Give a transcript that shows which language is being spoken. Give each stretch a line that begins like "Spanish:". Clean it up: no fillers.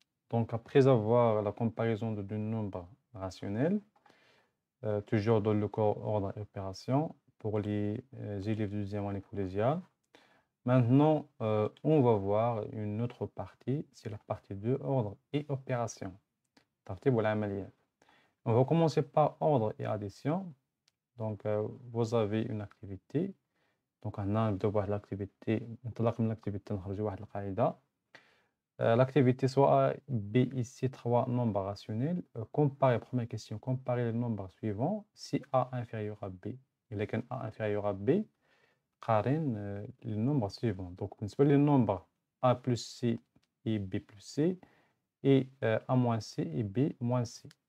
French: Donc, après avoir la comparaison de deux nombres rationnels, toujours dans le cours ordre et opération, pour les élèves de deuxième année collégiale, maintenant, on va voir une autre partie, c'est la partie de ordre et opération.
Arabic: ترتيب والعمليات.
French: On va commencer par ordre et addition. Donc, vous avez une activité.
Arabic: Donc, هنا نبداو بواحد l'activité. ننطلق من l'activité نخرجوا واحد القاعدة.
French: L'activité soit B ici 3 nombres rationnels. Comparer, première question, comparer les nombres suivants. Si A inférieur à B, il est qu'un A inférieur à B, قارن les nombres suivants. Donc, بالنسبة les nombres A plus C et B plus C, et A moins C et B moins C.